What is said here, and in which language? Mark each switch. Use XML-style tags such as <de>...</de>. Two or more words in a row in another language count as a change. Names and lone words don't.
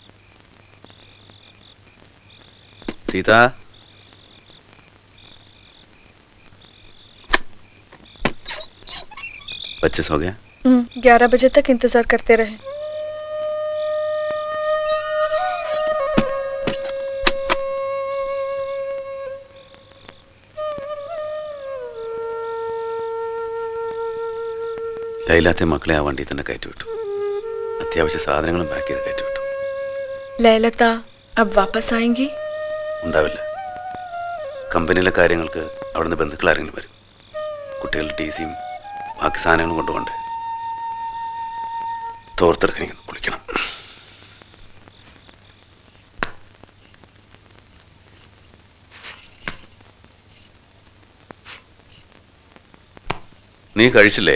<hi>सीता, बच्चे सो गए? 11 बजे तक इंतजार करते रहे.</hi> <ml>ലൈലാത്തെ മക്കളെ ആ വണ്ടി തന്നെ കയറ്റിവിട്ടു. അത്യാവശ്യ സാധനങ്ങളും പാക്ക് ചെയ്ത് കയറ്റിവിട്ടു.</ml> <hi>लैलता अब वापस आएंगी?</hi> <ml>ഉണ്ടാവില്ല. കമ്പനിയിലെ കാര്യങ്ങൾക്ക് അവിടുന്ന് ബന്ധുക്കൾ ആരെങ്കിലും വരും. കുട്ടികളുടെ ടിസിയും ബാക്കി സാധനങ്ങളും കൊണ്ടുപോകണ്ടേ. തോർത്തെടുക്കാൻ കുളിക്കണം. നീ കഴിച്ചില്ലേ?</ml>